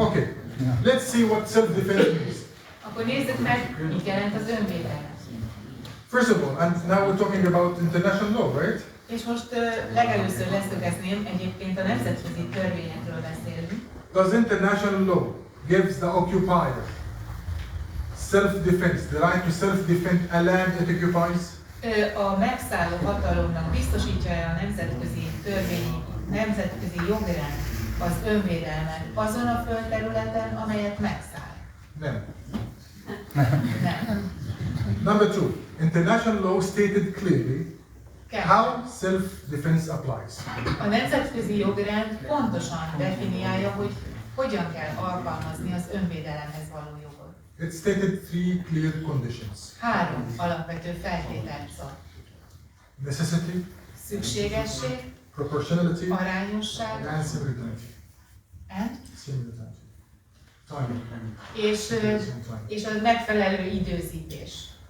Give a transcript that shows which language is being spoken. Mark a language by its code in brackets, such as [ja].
[en] Okay, let's see what self-defense means. [hu] Akkor nézzük meg, mit jelent az önvédelem. [en] First of all, and now we're talking about international law, right? [hu] És most legelőször leszögezném, egyébként a nemzetközi törvényekről beszélünk. [en] Does international law gives the occupier self-defense, the right to self-defend a land it occupies? [hu] A megszálló hatalomnak biztosítja a nemzetközi törvény, nemzetközi jogrend az önvédelmet azon a földterületen, amelyet megszáll? [en] No. [hu] Nem. [en] Number two, international law stated clearly how self-defense applies. [hu] A nemzetközi jogrend pontosan definiálja, hogy hogyan kell alkalmazni az önvédelemhez való jogot. [en] It stated three clear conditions. [hu] 3 alapvető feltételt szab. [en] Necessity, [hu] Szükségesség, [en] proportionality, [hu] arányosság, [en] and simultaneity. and? Simultaneity. Timing. [hu] És a megfelelő időzítés.